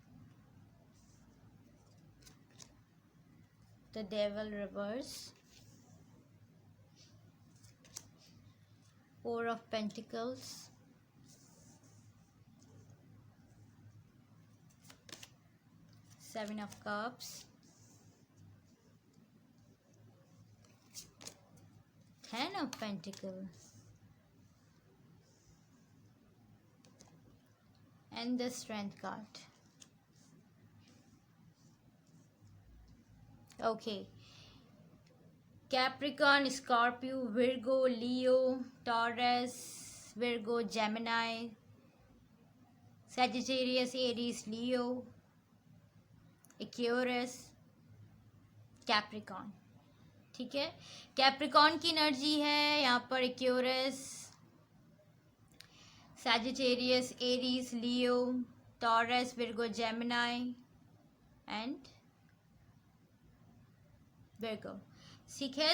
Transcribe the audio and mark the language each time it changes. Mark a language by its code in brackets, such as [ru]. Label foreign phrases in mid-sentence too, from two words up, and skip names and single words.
[en] the Devil reverse, Four of Pentacles, Seven of Cups, Ten of Pentacles, and the Strength card. Okay, Capricorn, Scorpio, Virgo, Leo, Taurus, Virgo, Gemini, Sagittarius, Aries, Leo, Aquarius, Capricorn, [hi] ठीक है। कैप्रिकॉर्न की एनर्जी है यहाँ पर, एक्यूरस, [en] Sagittarius, Aries, Leo, Taurus, Virgo, Gemini and Virgo, [hi] ठीक है।